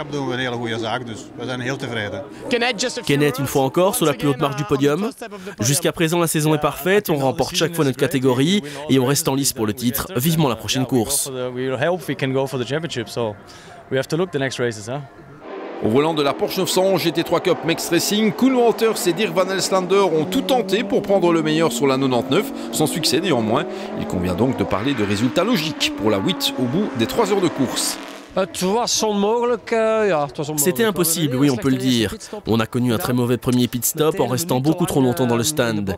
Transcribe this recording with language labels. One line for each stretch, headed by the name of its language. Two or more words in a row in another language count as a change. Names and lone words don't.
French: Kenneth, une fois encore, sur la plus haute marche du podium. Jusqu'à présent, la saison est parfaite. On remporte chaque fois notre catégorie et on reste en lice pour le titre. Vivement la prochaine course. Au volant de la Porsche 911 GT3 Cup Max Racing, Koen Wouters et Dirk Van Elslander ont tout tenté pour prendre le meilleur sur la 99, sans succès néanmoins. Il convient donc de parler de résultats logiques pour la 8 au bout des 3 heures de course. C'était impossible, oui, on peut le dire. On a connu un très mauvais premier
English: pit stop
French: en restant beaucoup trop longtemps dans le stand.